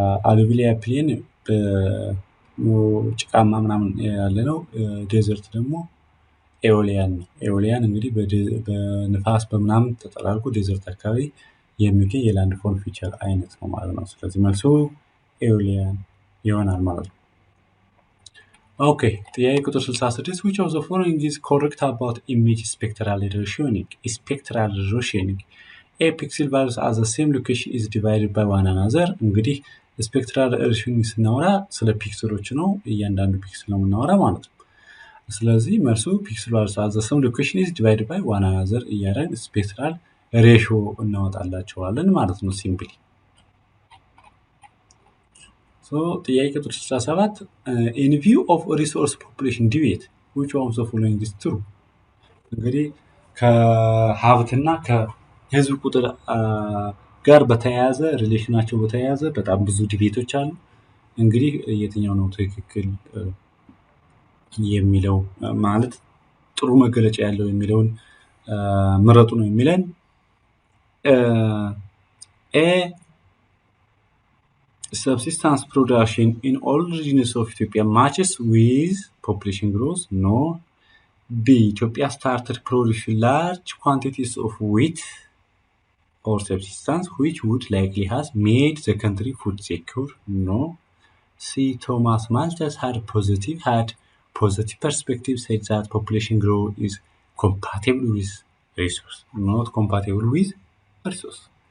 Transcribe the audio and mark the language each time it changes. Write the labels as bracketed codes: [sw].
[am] አሉቪያ ፕሌን በጭቃማ ምናምን ያለ ነው። ዴዘርት ደግሞ ኤኦሊያን ነው። ኤኦሊያን እንግዲህ በንፋስ በምናምን ተጠራርጎ ዴዘርት አካባቢ የሚገኝ የላንድ ፎርም ፊቸር አይነት ነው ማለት ነው። ስለዚህ መልሱ ኤኦሊያን ይሆናል ማለት ነው። ኦኬ ጥያቄ ቁጥር 66 [en] which of the following is correct about image spectral rationing? spectral rationing a pixel values at the same location is divided by one another [am] እንግዲህ spectral rationing ስናወራ ስለ ፒክሰሎች ነው። እያንዳንዱ ፒክሰል ነው የምናወራ ማለት ነው። [en] ስለዚህ መልሱ pixel values at the same location is divided by one another [am] እያደረግን spectral ratio እናወጣላቸዋለን ማለት ነው ሲምፕሊ። [en] So [am] ጥያቄ ቁጥር 67 [en] in view of resource population debate which of the following is true? [am] እንግዲህ ከሀብትና ከህዝብ ቁጥር ጋር በተያያዘ ሪሌሽናቸው በተያያዘ በጣም ብዙ ዲቤቶች አሉ። እንግዲህ የትኛው ነው ትክክል የሚለው ማለት ጥሩ መገለጫ ያለው የሚለውን ምረጡ ነው የሚለን። [en] A subsistence production in all regions of Ethiopia matches with population growth. No. B. Ethiopia started producing large quantities of wheat or subsistence which would likely have made the country food secure. No. C. Thomas Malthus had positive perspective said that population growth is compatible with resource, not compatible with resource.